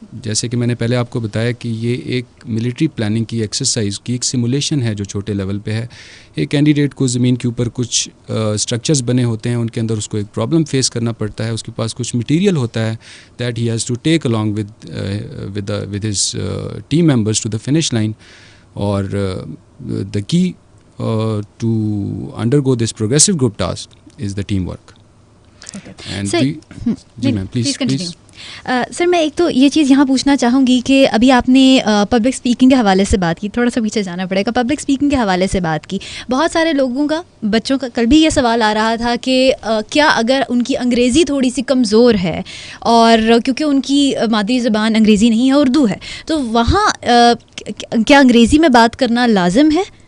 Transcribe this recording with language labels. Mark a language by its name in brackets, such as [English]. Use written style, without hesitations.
[Urdu] جیسے کہ میں نے پہلے آپ کو بتایا کہ یہ ایک ملٹری پلاننگ کی ایکسرسائز کی ایک سیمولیشن ہے جو چھوٹے لیول پہ ہے. ایک کینڈیڈیٹ کو زمین کے اوپر کچھ اسٹرکچرز بنے ہوتے ہیں، ان کے اندر اس کو ایک پرابلم فیس کرنا پڑتا ہے، اس کے پاس کچھ مٹیریل ہوتا ہے [English] That he has to take along with his team members to the finish line. اور the key to undergo this progressive group task is the teamwork. Okay. And Sir, [Urdu] جی ma'am please. سر میں ایک تو یہ چیز یہاں پوچھنا چاہوں گی کہ ابھی آپ نے پبلک اسپیکنگ کے حوالے سے بات کی, تھوڑا سا پیچھے جانا پڑے گا, پبلک اسپیکنگ کے حوالے سے بات کی. بہت سارے لوگوں کا, بچوں کا کل بھی یہ سوال آ رہا تھا کہ کیا اگر ان کی انگریزی تھوڑی سی کمزور ہے اور کیونکہ ان کی مادری زبان انگریزی نہیں ہے, اردو ہے, تو وہاں کیا انگریزی میں بات کرنا لازم ہے؟